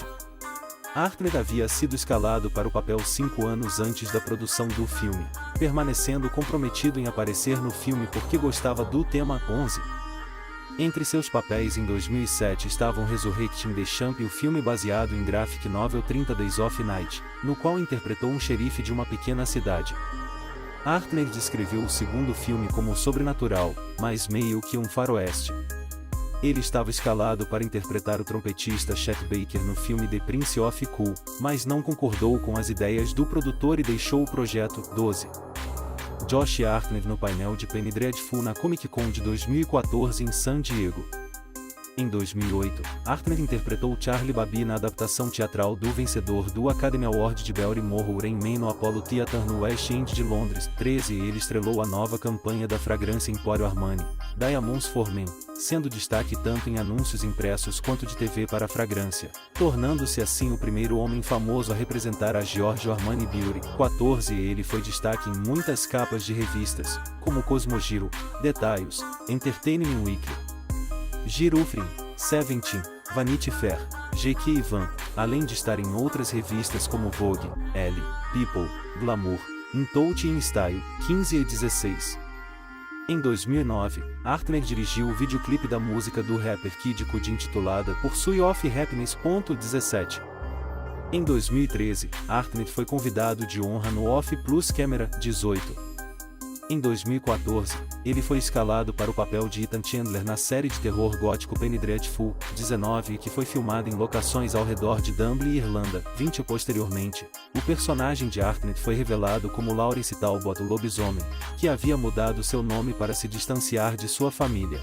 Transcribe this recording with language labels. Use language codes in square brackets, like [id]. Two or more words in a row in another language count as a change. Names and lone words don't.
[pt] Hartnett havia sido escalado para o papel 5 anos antes da produção do filme, permanecendo comprometido em aparecer no filme porque gostava do tema. 11. Entre seus papéis em 2007 estavam Resurrecting the Champ e o filme baseado em [en] graphic novel [pt] 30 Days of Night, no qual interpretou um xerife de uma pequena cidade. Hartnett descreveu o segundo filme como sobrenatural, mas meio que um faroeste. Ele estava escalado para interpretar o trompetista Chet Baker no filme The Prince of Cool, mas não concordou com as ideias do produtor e deixou o projeto. 12. Josh Hartnett no painel de Penny Dreadful na Comic Con de 2014 em San Diego. Em 2008, Hartnett interpretou Charlie Baby na adaptação teatral do vencedor do Academy Award de Barrymore Rain Man no Apollo Theatre no West End de Londres. 13. Ele estrelou a nova campanha da fragrância Emporio Armani, Diamonds for Men, sendo destaque tanto em anúncios impressos quanto de TV para a fragrância, tornando-se assim o primeiro homem famoso a representar a Giorgio Armani Beauty. 14. Ele foi destaque em muitas capas de revistas, como Cosmogiro, Details, Entertainment Weekly. Girlfriend, Seventeen, Vanity Fair, GQ e Van, além de estar em outras revistas como Vogue, Elle, People, Glamour, In Touch e In Style, 15 e 16. Em 2009, Hartnett dirigiu o videoclipe da música do rapper Kid Cudi intitulada Pursuit of Happiness. 17. Em 2013, Hartnett foi convidado de honra no Off Plus Camera 18. Em 2014, ele foi escalado para o papel de Ethan Chandler na série de terror gótico Penny Dreadful, 19, que foi filmada em locações ao redor de Dublin e Irlanda, 20. Posteriormente, o personagem de Hartnett foi revelado como Lawrence Talbot, o lobisomem, que havia mudado seu nome para se distanciar de sua família.